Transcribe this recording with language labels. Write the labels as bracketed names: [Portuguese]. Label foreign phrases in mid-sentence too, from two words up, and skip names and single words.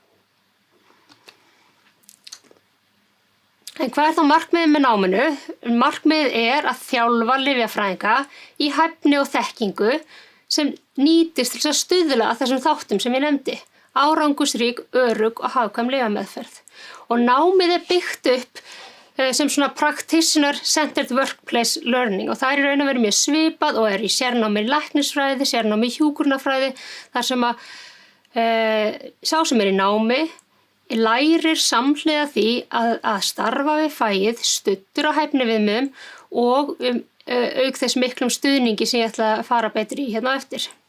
[Icelandic] En hvað er þá markmiðið með náminu? Markmiðið er að þjálfa lyfjafræðinga í hæfni og þekkingu sem nýtist til að stuðla að þessum þáttum sem ég nefndi. Árangursrík, örugg og hagkvæm lyfjameðferð. Og námið er byggt upp sem svona [English] practitioner centered workplace learning [Icelandic] og það er í raun og veru mjög svipað og er í sérnámi læknisfræði, sérnámi hjúkrunarfræði, þar sem að sá sem er í námi lærir samhliða því að starfa við fagið, studdur á hæfniviðmiðum og auk þess miklum stuðningi sem ég ætla að fara betur í hérna á eftir.